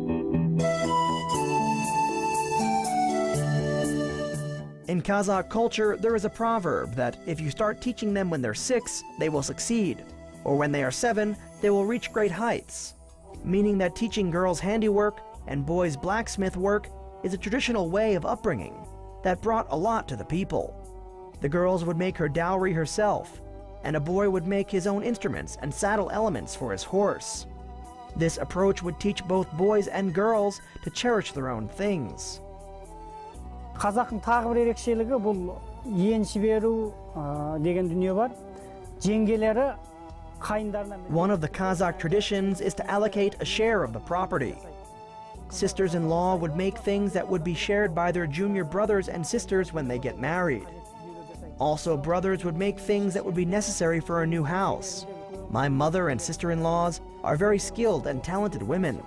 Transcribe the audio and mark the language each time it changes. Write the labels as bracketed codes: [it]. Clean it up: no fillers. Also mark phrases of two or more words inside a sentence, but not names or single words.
[en] In Kazakh culture, there is a proverb that if you start teaching them when they're 6, they will succeed, or when they are 7, they will reach great heights, meaning that teaching girls handiwork and boys blacksmith work is a traditional way of upbringing that brought a lot to the people. The girls would make her dowry herself, and a boy would make his own instruments and saddle elements for his horse. This approach would teach both boys and girls to cherish their own things. [kk] Қазақтың тағы бір ерекшелігі бұл енші беру деген дүние бар. Жеңгелері қайындарына. [en] One of the Kazakh traditions is to allocate a share of the property. Sisters-in-law would make things that would be shared by their junior brothers and sisters when they get married. Also, brothers would make things that would be necessary for a new house. My mother and sister-in-laws are very skilled and talented women.